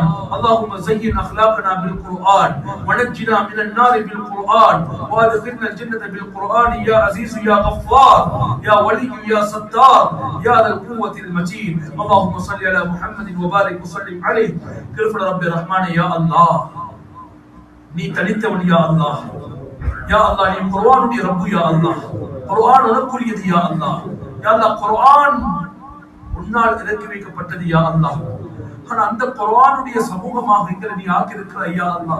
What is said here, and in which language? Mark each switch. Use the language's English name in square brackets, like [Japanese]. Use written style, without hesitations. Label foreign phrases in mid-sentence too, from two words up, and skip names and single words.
[Arabic] اللهم زين أخلاقنا بالقرآن ونجنا من النار بالقرآن وادخلنا الجنة بالقرآن يا عزيز يا غفار يا ولي يا ستار يا ذا القوة المتين. اللهم صل على محمد وبارك وسلم عليه. كرفنا رب الرحمن يا الله [Tamil] நீ தனித்தவன் [Arabic] يا الله. يا الله [Tamil] நீ குர்ஆனுடைய ரப்பு [Arabic] يا الله. [Tamil] குர்ஆன் உனக்குரியது [Arabic] يا الله. يا الله [Tamil] குர்ஆன் உன்னால் இறக்கி வைக்கப்பட்டது [Arabic] يا الله. [Tamil] ஆனா அந்த குர்ஆனுடைய சமூகமாக எங்களை நீ ஆக்கி இருக்கிறாய் [Arabic] يا الله.